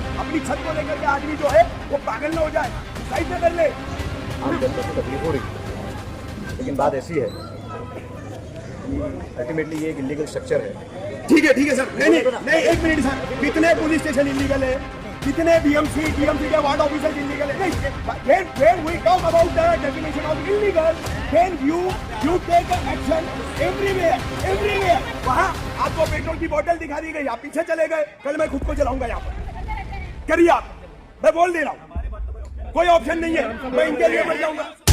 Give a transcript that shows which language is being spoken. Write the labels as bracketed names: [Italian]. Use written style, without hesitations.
[Hindi] अपनी छत को लेकर के आदमी जो है वो पागल न हो जाए, सुसाइड न कर ले। तकलीफ हो रही है, लेकिन बात ऐसी है अल्टीमेटली ये एक इलीगल स्ट्रक्चर है। ठीक है सर, नहीं, एक मिनट सर, कितने पुलिस स्टेशन इलीगल है, कितने बीएमसी के वार्ड ऑफिसर इलीगल है? [English] When we talk about the definition of illegal, then you take action everywhere। [Hindi] वहाँ आपको पेट्रोल की बोतल दिखा दी गई, आप पीछे चले गए, कल मैं खुद को जलाऊंगा यहाँ पर। करिए आप, मैं बोल दे रहा हूँ, कोई ऑप्शन नहीं है, मैं इनके लिए मर जाऊंगा।